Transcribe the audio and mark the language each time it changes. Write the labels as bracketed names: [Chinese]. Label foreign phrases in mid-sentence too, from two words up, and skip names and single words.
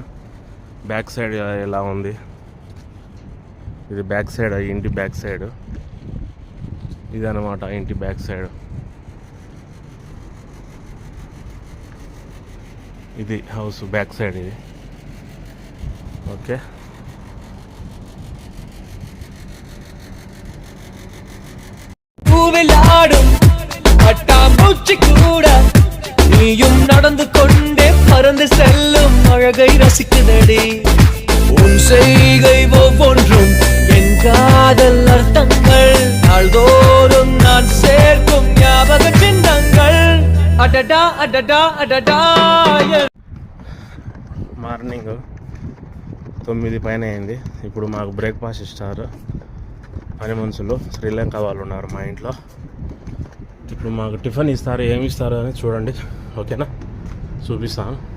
[English] back side [Telugu] ఎలా ఉంది, ఇది [English] back side, [Telugu] ఇంటి [English] back side [Telugu] ఇది అన్నమాట. ఇంటి [English] back side [Telugu] ఇది, [English] house back side [Telugu] ఇది. ఓకే. [Tamil] நீயும் நடந்து கொண்டே பறந்து செல்லும் அழகை ரசிக்குதடி. உன் செய்கை ஒவ்வொன்றும் என் காதல் அர்த்தங்கள், நாள்தோறும் நான் சேர்க்கும் ஞாபக சின்னங்கள். அடடா அடடா அடடா. [Telugu] మార్నింగ్ 9 పైన అయింది. ఇప్పుడు మాకు బ్రేక్ఫాస్ట్ ఇస్తారు పని మనుషులు, శ్రీలంక వాళ్ళు ఉన్నారు మా ఇంట్లో. ఇప్పుడు మాకు టిఫిన్ ఇస్తారు, ఏమి ఇస్తారు అని చూడండి. ఓకేనా? చూపిస్తాను.